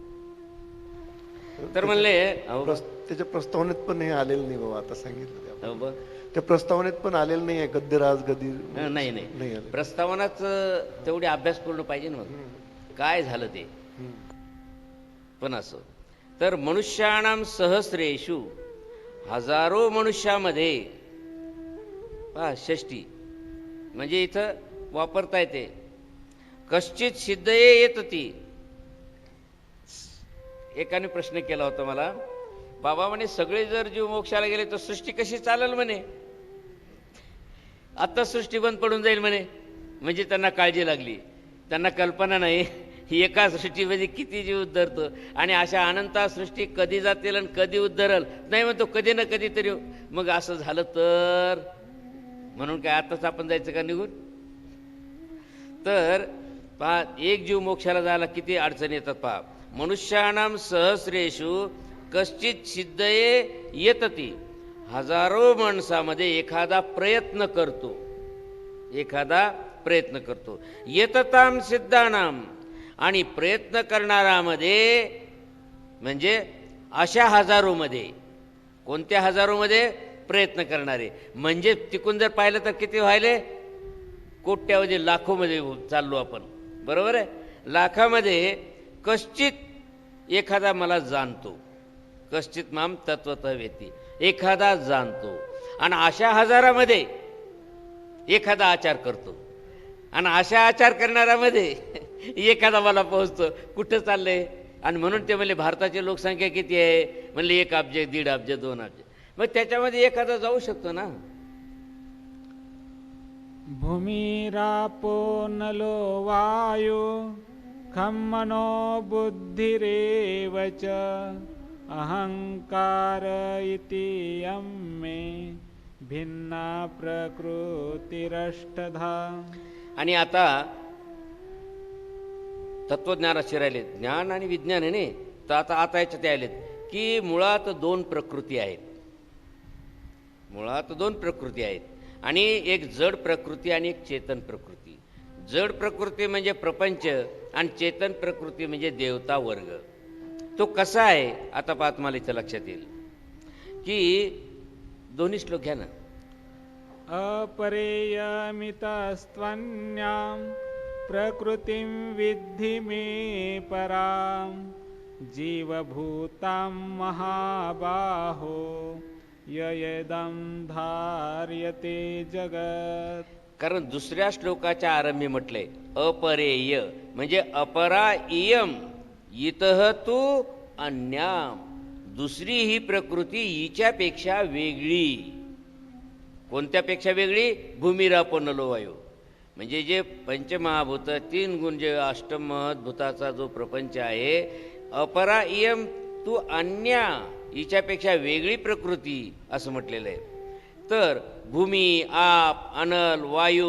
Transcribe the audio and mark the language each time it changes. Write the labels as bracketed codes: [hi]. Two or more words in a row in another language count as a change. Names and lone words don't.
[mr] तर म्हणले त्याच्या प्रस्तावनेत पण हे आलेलं नाही बाबा, आता सांगितलं हो बघ, त्या प्रस्तावनेत पण आलेलं नाही आहे गद्यराज गदी. नाही नाही, प्रस्तावनाच तेवढी अभ्यासपूर्ण पाहिजे ना. मग काय झालं ते पण असं. [sa] तर मनुष्याणाम सहस्रेषु, [mr] हजारो मनुष्यामध्ये पहा षष्टी म्हणजे इथं वापरता येते. [sa] कश्चित सिद्धये येतती. [mr] एकाने प्रश्न केला होता मला, बाबा म्हणे सगळे जर जीव मोक्षाला गेले तर सृष्टी कशी चालेल म्हणे, आता सृष्टी बंद पडून जाईल म्हणे. म्हणजे त्यांना काळजी लागली, त्यांना कल्पना नाही एका सृष्टीमध्ये किती जीव उद्धरतो आणि अशा अनंता सृष्टी कधी जातील आणि कधी उद्धरल. नाही म्हणतो कधी ना कधी तरी. मग असं झालं तर म्हणून काय आताच आपण जायचं का निघून? तर पहा, एक जीव मोक्षाला जायला किती अडचणी येतात पहा. [sa] मनुष्याणाम सहस्रेषु कश्चित सिद्धये येतती. [mr] हजारो माणसामध्ये एखादा प्रयत्न करतो, एखादा प्रयत्न करतो. [sa] येतताम सिद्धानाम, [mr] आणि प्रयत्न करणारामध्ये म्हणजे अशा हजारोमध्ये. कोणत्या हजारोमध्ये? प्रयत्न करणारे. म्हणजे तिकून जर पाहिलं तर किती व्हायले? कोट्यावधी लाखोमध्ये चाललो आपण, बरोबर आहे? लाखामध्ये कश्चित एखादा मला जाणतो, [sa] कश्चित माम तत्वतः वेती, [mr] एखादा जाणतो. आणि अशा हजारामध्ये एखादा आचार करतो, आणि अशा आचार करणाऱ्यामध्ये एखादा मला पोहोचतो. कुठं चाललंय? आणि म्हणून ते म्हणले भारताची लोकसंख्या किती आहे? म्हणले 1 अब्ज, 1.5 अब्ज, 2 अब्ज. मग त्याच्यामध्ये एखादा जाऊ शकतो ना. [sa] भूमिरापो नलो वायु खं मनो बुद्धिरेव च अहंकार इति यं मे भिन्ना प्रकृतिरष्टधा. [mr] आणि आता तत्वज्ञानाचे राहिले ज्ञान आणि विज्ञान आहे ने. तर आता याच्यात आलेत की मुळात 2 प्रकृती आहेत. मुळात 2 प्रकृती आहेत, आणि एक जड प्रकृती आणि एक चेतन प्रकृती. जड प्रकृती म्हणजे प्रपंच, आणि चेतन प्रकृती म्हणजे देवता वर्ग. तो कसा आहे आता पाहत मला इथं लक्षात येईल की 2 श्लोक घ्या ना. [sa] अपरेयमितस्त्वन्यां प्रकृतिं विद्धि मे परां जीवभूतां महाबाहो ययेदं धार्यते जगत्. [mr] कारण दुसऱ्या श्लोकाच्या आरंभी म्हटलंय अपरेय म्हणजे [sa] अपरा इयम इतः तू अन्याम. [mr] दुसरी ही प्रकृती हिच्यापेक्षा वेगळी. कोणत्यापेक्षा वेगळी? [sa] भूमिरापो नलो वायू. [mr] म्हणजे जे पंचमहाभूत 3 गुण जे अष्टमहद्भूताचा जो प्रपंच आहे, [sa] अपरा इयम तू अन्या, [mr] हिच्यापेक्षा वेगळी प्रकृती असं म्हटलेलं आहे. तर भूमी, आप, अनल, वायू.